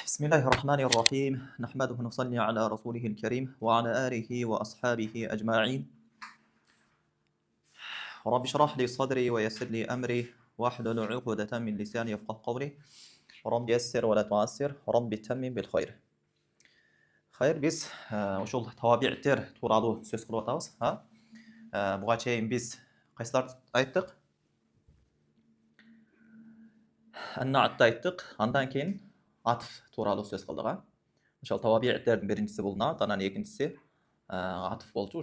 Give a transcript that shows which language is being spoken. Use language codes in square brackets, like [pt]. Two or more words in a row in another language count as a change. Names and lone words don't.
[ar] بسم الله الرحمن الرحيم نحمده ونصلي على رسوله الكريم وعلى آله وأصحابه أجمعين رب اشرح لي صدري ويسر لي أمري واحلل عقدة من لساني يفقه قولي رب يسر ولا تعسر رب تمم بالخير خير [ky] biz ошол табиғаттар тууралуу сөз кылып атабыз. Буга чейин биз кайсыларды айттык? Аннаатты айттык, андан кийин атф тууралуу сөз кылдык. Ошол табиғаттардын биринчиси бул наат, анан экинчиси атф болчу.